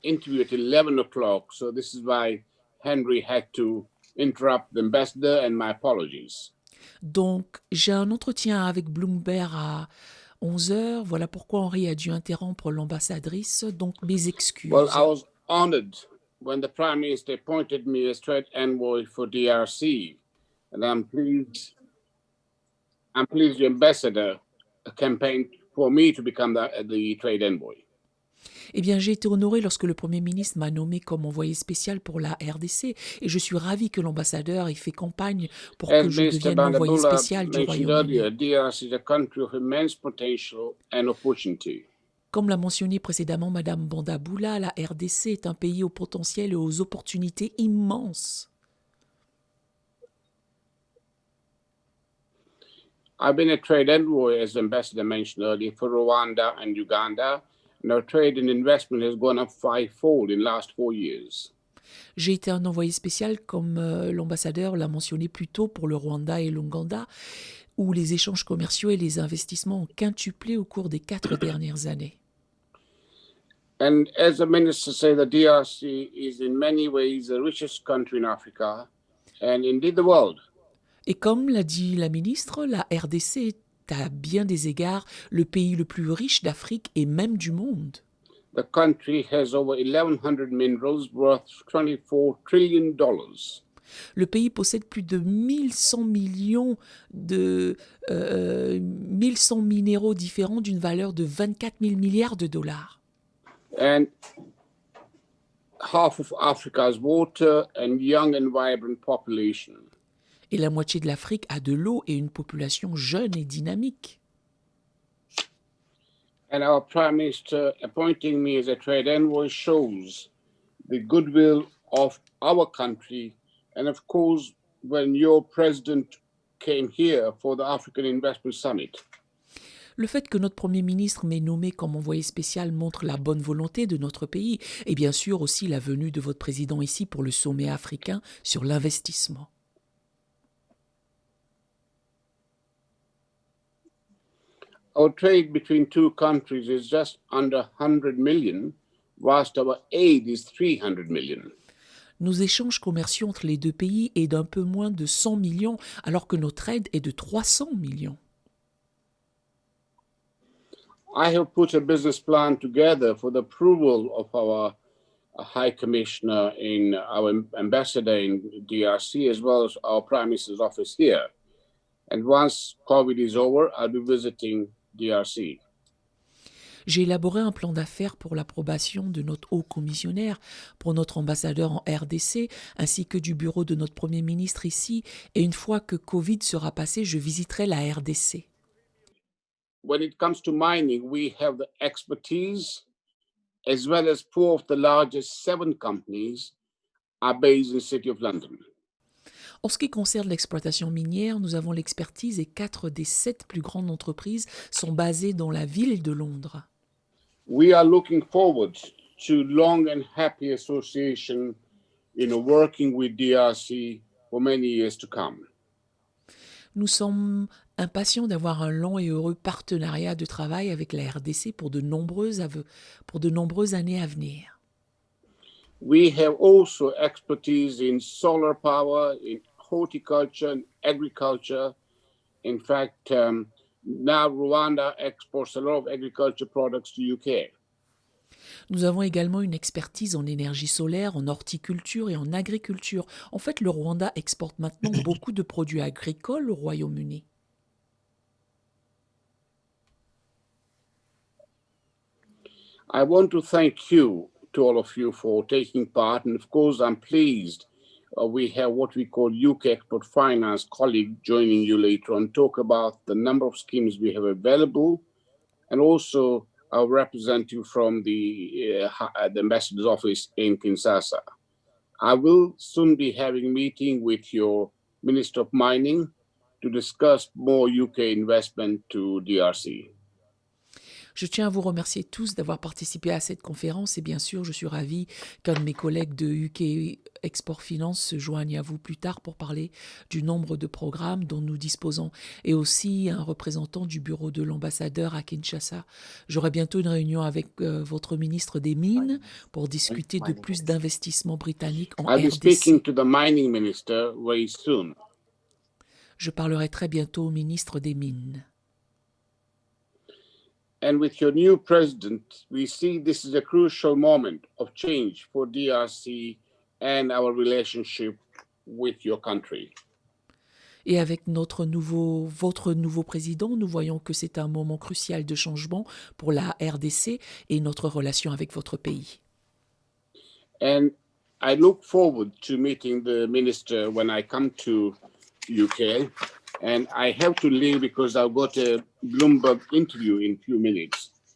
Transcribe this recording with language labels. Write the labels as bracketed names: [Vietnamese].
[English] interview at 11 o'clock, so this is why Henry had to interrupt the ambassador, and my apologies. [French] Donc j'ai un entretien avec Bloomberg à 11h. Voilà pourquoi Henri a dû interrompre l'ambassadrice. Donc mes excuses. [English] Well, I was honored when the Prime Minister appointed me as trade envoy for DRC, and I'm pleased the ambassador campaigned for me to become the trade envoy. [French] Eh bien, j'ai été honoré lorsque le Premier ministre m'a nommé comme envoyé spécial pour la RDC et je suis ravi que l'ambassadeur ait fait campagne pour [English] As [French] que je [English] Minister [French] devienne l'envoyé [English] Bandabula [French] spécial du [English] mentioned [French] Royaume-Uni. [English] earlier, DRC is a country of immense potential and opportunity. [French] Comme l'a mentionné précédemment Madame Bandaboula, la RDC est un pays au potentiel et aux opportunités immenses. [English] I've been a trade envoy, as the ambassador mentioned earlier, for Rwanda and Uganda, and our trade and investment has gone up fivefold in the last 4 years. [French] J'ai été un envoyé spécial, comme l'ambassadeur l'a mentionné plus tôt, pour le Rwanda et l'Ouganda, où les échanges commerciaux et les investissements ont quintuplé au cours des 4 dernières années. [English] And as the minister said, the DRC is in many ways the richest country in Africa and indeed the world. [French] Et comme l'a dit la ministre, la RDC est est à bien des égards le pays le plus riche d'Afrique et même du monde. [English] The country has over 1,100 minerals worth $24 trillion. [French] Le pays possède plus de 1100 millions de 1100 minéraux différents d'une valeur de 24 000 milliards de dollars. [English] And half of Africa's water and young and vibrant population. [French] Et la moitié de l'Afrique a de l'eau et une population jeune et dynamique. [English] And our Prime Minister appointing me as a trade envoy shows the goodwill of our country. And of course, when your president came here for the African Investment Summit, [French] Le fait que notre Premier ministre m'ait nommé comme envoyé spécial montre la bonne volonté de notre pays et bien sûr aussi la venue de votre président ici pour le sommet africain sur l'investissement. [English] our trade between two countries is just under 100 million, whilst our aid is 300 million. [French] Nos échanges commerciaux entre les deux pays est d'un peu moins de 100 millions, alors que notre aide est de 300 millions. [English] I have put a business plan together for the approval of our High Commissioner in our ambassador in DRC, as well as our Prime Minister's office here. And once COVID is over, I'll be visiting DRC. [French] J'ai élaboré un plan d'affaires pour l'approbation de notre haut commissionnaire, pour notre ambassadeur en RDC, ainsi que du bureau de notre Premier ministre ici. Et une fois que Covid sera passé, je visiterai la RDC. [English] When it comes to mining, we have the expertise, as well as 4 of the largest 7 companies are based in the City of London. [French] En ce qui concerne l'exploitation minière, nous avons l'expertise et 4 des 7 plus grandes entreprises sont basées dans la ville de Londres. [English] We are looking forward to long and happy association, working with DRC for many years to come. [French] Nous sommes impatients d'avoir un long et heureux partenariat de travail avec la RDC pour de nombreuses années à venir. [English] We have also expertise in solar power, in horticulture and agriculture. In fact, now Rwanda exports a lot of agriculture products to UK. [French] Nous avons également une expertise en énergie solaire, en horticulture et en agriculture. En fait, le Rwanda exporte maintenant beaucoup de produits agricoles au Royaume-Uni. [English] I want to thank you, to all of you, for taking part. And of course, I'm pleased we have what we call UK Export Finance colleague joining you later on, talk about the number of schemes we have available, and also our representative from the ambassador's office in Kinshasa. I will soon be having a meeting with your Minister of Mining to discuss more UK investment to DRC. [French] Je tiens à vous remercier tous d'avoir participé à cette conférence et bien sûr, je suis ravie qu'un de mes collègues de UK Export Finance se joigne à vous plus tard pour parler du nombre de programmes dont nous disposons et aussi un représentant du bureau de l'ambassadeur à Kinshasa. J'aurai bientôt une réunion avec votre ministre des Mines pour discuter de plus d'investissements britanniques en [English] I'll be [French] RDC. [English] speaking to the mining minister very soon. [French] Je parlerai très bientôt au ministre des Mines. [English] And with your new president, we see this is a crucial moment of change for DRC and our relationship with your country. [French] Et avec votre nouveau président, nous voyons que c'est un moment crucial de changement pour la RDC et notre relation avec votre pays. [English] And I look forward to meeting the minister when I come to UK. And I have to leave because I've got a Bloomberg interview in a few minutes.